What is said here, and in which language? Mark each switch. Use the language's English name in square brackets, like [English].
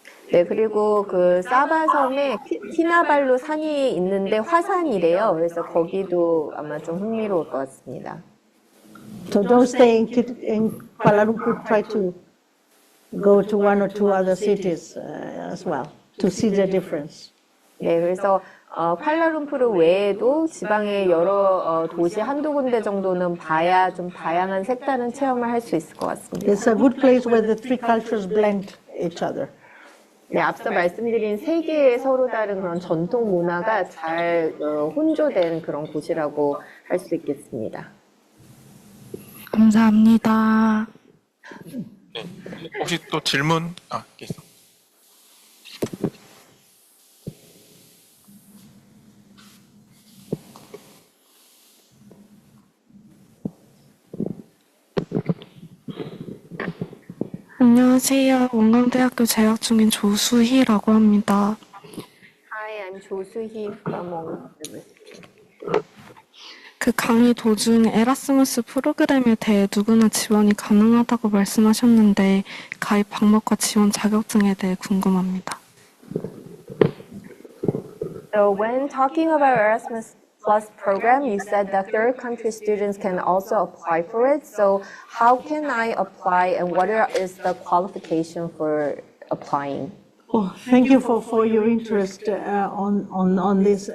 [Korean] 네, 그리고 그 사바 섬에 키나발루 산이 있는데 화산이래요. 그래서 거기도 아마 좀 흥미로울 것 같습니다. [English] So don't stay in Kuala Lumpur. Try to go to one or two other cities as well to see the difference. [Korean] 네, 그래서 쿠알라룸푸르 외에도 지방의 여러 도시 한두 군데 정도는 봐야 좀 다양한 색다른 체험을 할 수 있을 것 같습니다. [English] It's a good place where the three cultures blend each other. [Korean] 네, 앞서 말씀드린 세 개의 서로 다른 그런 전통 문화가 잘 혼조된 그런 곳이라고 할 수 있겠습니다. 감사합니다. 네. 혹시 또 질문? 안녕하세요. 원광대학교 재학 중인 조수희라고 합니다. [English] Hi, I'm 조수희 from University. [Korean] 그 강의 도중 에라스무스 프로그램에 대해 누구나 지원이 가능하다고 말씀하셨는데 가입 방법과 지원 자격증에 대해 궁금합니다. [English] So when talking about Erasmus Plus program, you said that third country students can also apply for it. So how can I apply and what is the qualification for applying? Oh, thank you for your interest on this.